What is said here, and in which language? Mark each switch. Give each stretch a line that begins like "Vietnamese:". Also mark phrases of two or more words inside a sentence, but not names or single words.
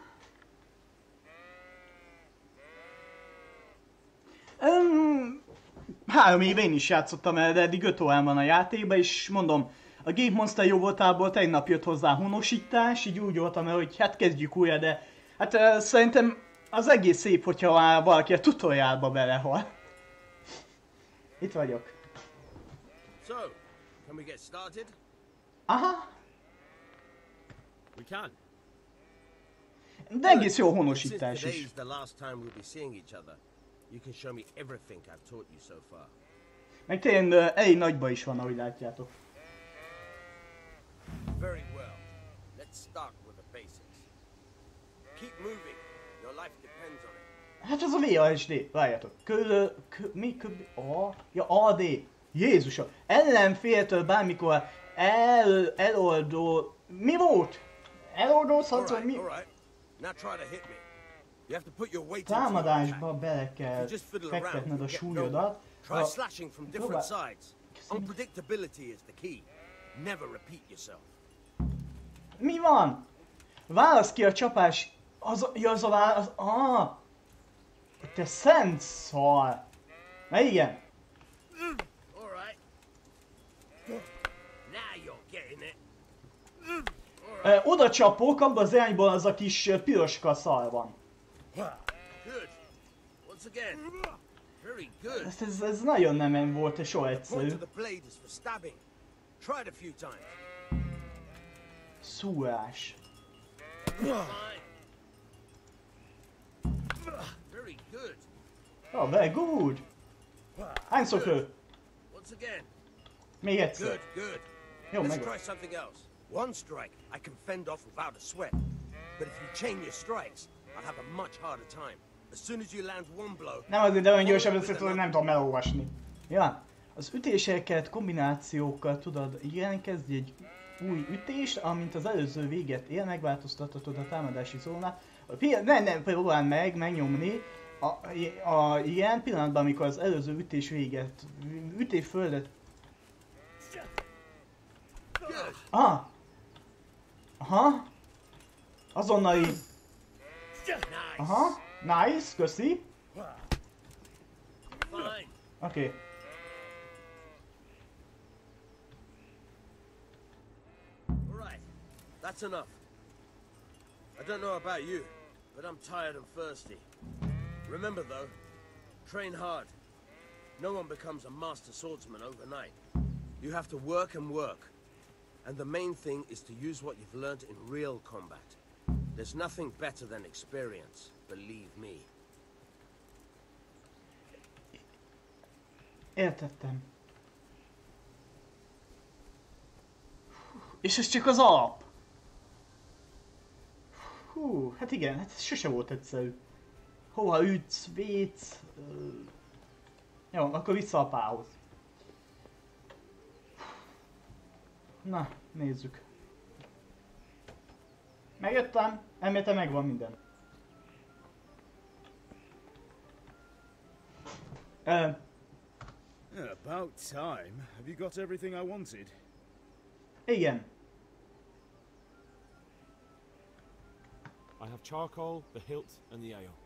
Hungarian: 3 éve én is játszottam el, de eddig 5 órán van a játékba, és mondom, a Gep.Monster jó voltából tegnap jött hozzá honositás, így úgy voltam el, hogy hát kezdjük újra, de hát szerintem az egész szép, hogyha már valaki a tutorialba belehal. Itt vagyok.
English: So, can we get started? Aha. We can.
Hungarian: De egész jó honosítás is.
English: Today's the last time we'll be seeing each other. You can show me everything I've taught you so far.
Hungarian: Meg tényleg elég nagyba is van, ahogy látjátok.
English: Very well. Let's start with the basics. Keep moving. Your life depends on it.
Hungarian: Hát ez a VASD. Várjátok. Ja, AD. Jézusom. Ellenféltől bármikor eloldó... Mi volt? Eloldózhatsz, vagy mi? Támadásba bele kell fektetned a súlyodat.
English: Try slashing from different sides. Unpredictability is the key. Never repeat yourself.
Hungarian: Mi van? Válasz ki a csapás... Az a válasz... Te szent szar! Na igen. Oda csapok, abban az irányból az a kis piroska szar van. Ez nagyon nem volt soha egyszerű. Szúrás.
English: Oh, very good.
Hungarian: Hányszor lő? Még egyszer. Jó, meg.
English: One strike I can fend off without a sweat. But if you chain your strikes, I'll have a much harder time. As soon as you land one blow...
Hungarian: Nem azért, de olyan gyorsan össze tudod, nem tudom elolvasni. Ja, az ütéseket kombinációkkal tudod, igen, kezdj egy új ütést, amint az előző véget ér, megváltoztathatod a támadási zónát. Nem, próbáld megnyomni. Ilyen pillanatban, amikor az előző ütés véget, ütésföldet... Aha. Azonnali... Aha. Nice, köszi. Oké.
English: Alright, that's enough. I don't know about you, but I'm tired and thirsty. Remember though, train hard. No one becomes a master swordsman overnight. You have to work and work. And the main thing is to use what you've learned in real combat. There's nothing better than experience, believe me.
Hungarian: Értettem. És ez csak az alap. Hú, hát igen, hát ez sose volt egyszerű. Hova ütsz, védsz... Jó, akkor vissza a pához. Na, nézzük. Megjöttem, elméletileg megvan minden.
English: About time. Have you got everything I wanted?
Hungarian: Igen.
English: I have charcoal, the hilt, and the ale.